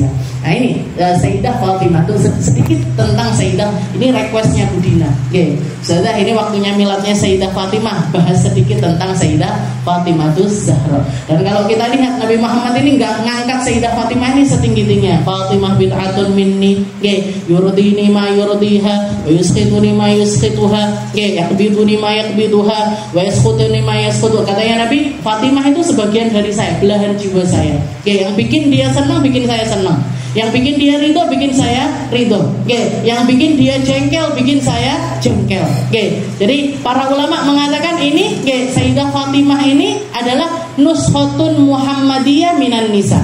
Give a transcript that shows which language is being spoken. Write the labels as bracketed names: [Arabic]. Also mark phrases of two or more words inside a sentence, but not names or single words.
[Indonesian] Nah ini Sayyidah Fatimah tuh sedikit tentang Sayyidah. Ini requestnya Budina. Sayyidah, ini waktunya miladnya Sayyidah Fatimah, bahas sedikit tentang Sayyidah Fatimah tuh Zahra. Dan kalau kita lihat Nabi Muhammad ini nggak ngangkat Sayyidah Fatimah ini setinggi-tingginya. [Arabic] فاطمة بضعة مني يرضيني ما يرضيها ويسخطني ما يسخطها يقبضني ما يقبضها ويسخطني ما يسخط. [Indonesian] Katanya Nabi, Fatimah itu sebagian dari saya, belahan jiwa saya. Yang bikin dia senang, bikin saya senang. Yang bikin dia ridho, bikin saya ridho. Yang bikin dia jengkel, bikin saya jengkel. Jadi para ulama mengatakan ini, Sayyidah Fatimah ini adalah [Arabic] نسخة محمدية من النساء.